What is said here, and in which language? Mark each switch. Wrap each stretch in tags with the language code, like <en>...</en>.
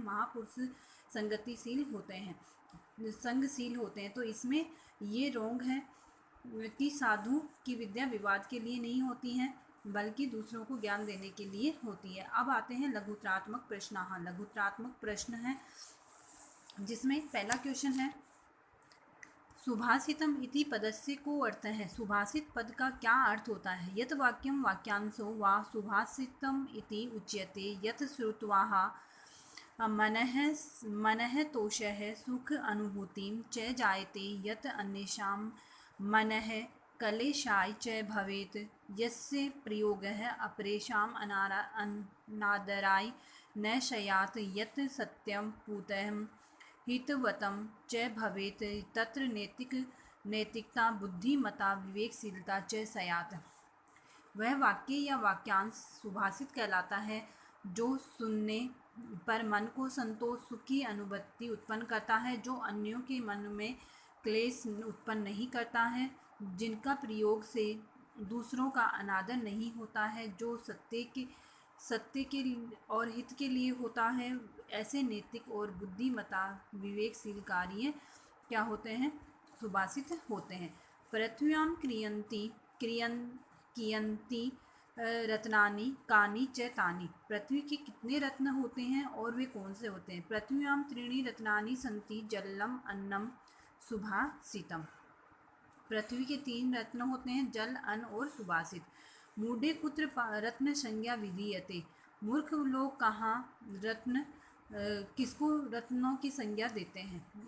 <hi>महापुरुष संगतिशील होते हैं, संगशील होते हैं, तो इसमें ये रोंग है कि साधु की विद्या विवाद के लिए नहीं होती है, बल्कि दूसरों को ज्ञान देने के लिए होती है। अब आते हैं लघुत्रात्मक प्रश्न। लघुत्रात्मक प्रश्न है जिसमें पहला क्वेश्चन है</hi> <sa>सुभाषितम इति पदस्य को अर्थ है।</sa> <hi>सुभाषित पद का क्या अर्थ होता है?</hi> <sa>यत् वाक्यम वाक्यांशो वा सुभाषितम इति उच्यते यत् श्रुत्वा मनः तोषः सुख अनुभूतिं च जायते यत् अन्येषां मनः क्लेशाय च भवेत् यस्य प्रयोगः अपरेषाम् अनादराय न स्यात् यत् सत्यं पूतं हितवतं च भवेत् तत्र नैतिकता बुद्धिमता विवेकशीलता च स्यात्।</sa> <hi>वह वाक्य या वाक्यांश सुभाषित कहलाता है जो सुनने पर मन को संतोष सुख की अनुभूति उत्पन्न करता है, जो अन्यों के मन में क्लेश उत्पन्न नहीं करता है, जिनका प्रयोग से दूसरों का अनादर नहीं होता है, जो सत्य के और हित के लिए होता है। ऐसे नैतिक और बुद्धिमता विवेकशील कार्य क्या होते हैं? सुभाषित होते हैं।</hi> <sa>पृथ्व्यां कियन्ति रत्नानि कानि च तानि।</sa> <hi>पृथ्वी के कितने रत्न होते हैं और वे कौन से होते हैं?</hi> <sa>पृथ्व्यां त्रीणि रत्नानि सन्ति जलम अन्नम सुभाषितम।</sa> <hi>पृथ्वी के 3 रत्न होते हैं, जल, अन्न और सुभाषित।</hi> <sa>मूढ़े कुत्र रत्न संज्ञा विधीयते।</sa> <hi>मूर्ख लोग कहाँ किसको रत्नों की संज्ञा देते हैं?</hi>